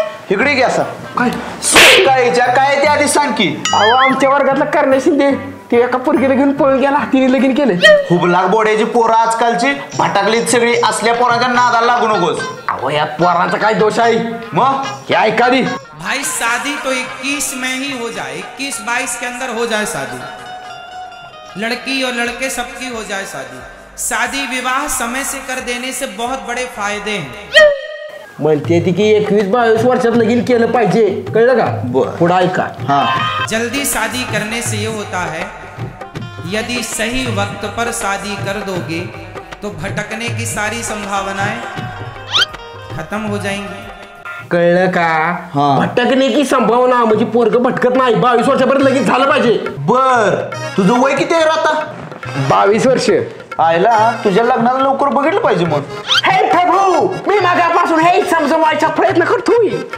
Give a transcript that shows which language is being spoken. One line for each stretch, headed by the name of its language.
Marathi: इकडे घे असा काय काय ते आधी सांग की. अहो आमच्या वर्गातला करण्या शिंदे ते एका पोरगीला घेऊन पळून गेला. तिने लगीन केलं. हुबलाक बोड्याची पोरं आजकालची भटकलीत सगळी. असल्या पोरांच्या नादाला लागू नकोस. अहो या पोरांचा काय दोष आहे. मग हे ऐका दी.
Hindi: भाई शादी तो 21 में ही हो जाए, 21-22 के अंदर हो जाए शादी। लड़की और लड़के सबकी हो जाए शादी। शादी विवाह समय से कर देने से बहुत बड़े फायदे हैं।
Marathi: म्हणते ती की 21-22 वर्षात लगीन केलं पाहिजे. कळलं का. पुढे ऐका. हाँ
Hindi: जल्दी शादी करने से ये होता है यदि सही वक्त पर शादी कर दोगे तो भटकने की सारी संभावनाएं खत्म हो जाएंगी।
Marathi: कळलं का. भटकणे की संभावना म्हणजे पोरग भटकत नाही. 22 वर्षापर्यंत लगीन झालं पाहिजे. बर तुझं वय किती आहे रे आता. 22 वर्ष. आयला तुझ्या लग्नाला लवकर बघितलं पाहिजे मग. हे प्रभू मी मागापासून हे समजवायचा प्रयत्न करतोय.